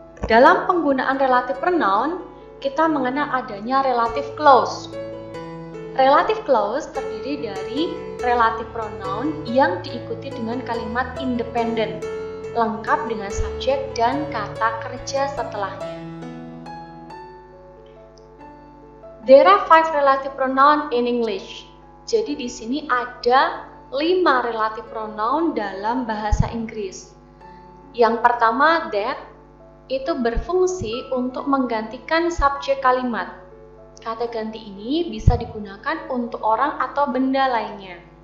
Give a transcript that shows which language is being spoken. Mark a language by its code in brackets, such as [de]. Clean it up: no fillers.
[id] Dalam penggunaan relative pronoun, kita mengenal adanya relative clause. Relative clause terdiri dari relative pronoun yang diikuti dengan kalimat independen, lengkap dengan subjek dan kata kerja setelahnya. [en] There are 5 relative pronoun in English. [id] Jadi di sini ada 5 relative pronoun dalam bahasa Inggris. Yang pertama, that, itu berfungsi untuk menggantikan subjek kalimat. Kata ganti ini bisa digunakan untuk orang atau benda lainnya.